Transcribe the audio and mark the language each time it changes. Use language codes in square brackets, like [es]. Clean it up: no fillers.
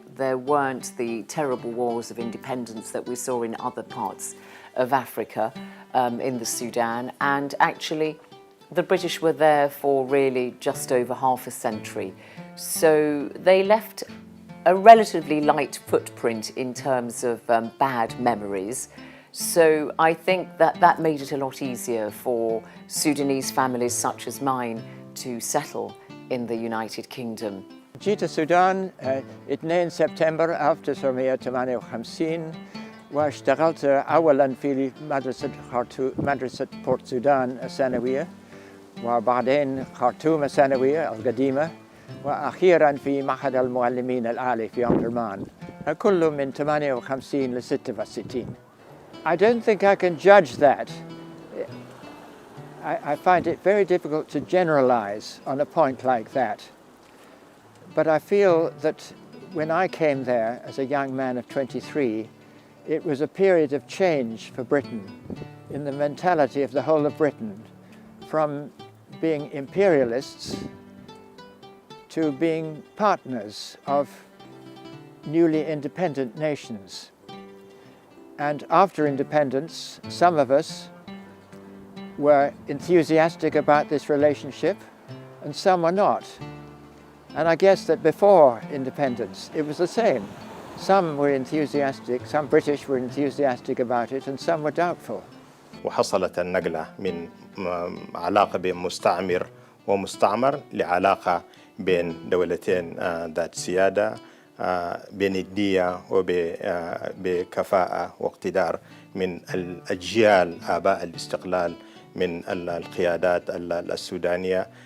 [en] There weren't the terrible wars of independence that we saw in other parts of Africa in the Sudan, and actually the British were there for really just over half a century. So they left a relatively light footprint in terms of bad memories. So I think that made it a lot easier for Sudanese families such as mine to settle in the United Kingdom. [ar] جيت السودان 2 سبتمبر 1958 واشتغلت أولاً في مدرسة بورت سودان الثانوية، وبعدين خرطوم الثانوية القديمة، وأخيراً في معهد المعلمين العالي في أمدرمان، كله من 58 ل 66. [en] I don't think I can judge that. I find it very difficult to generalize on a point like that. But I feel that when I came there as a young man of 23, it was a period of change for Britain in the mentality of the whole of Britain, from being imperialists to being partners of newly independent nations. And after independence, some of us were enthusiastic about this relationship and some were not. And I guess that before independence, it was the same. Some were enthusiastic, some British were enthusiastic about it, and some were doubtful. [ar] وحصلت النقلة من علاقة بين مستعمر ومستعمر لعلاقة بين دولتين ذات سيادة بندية وبكفاءة واقتدار من الأجيال آباء الاستقلال من القيادات السودانية.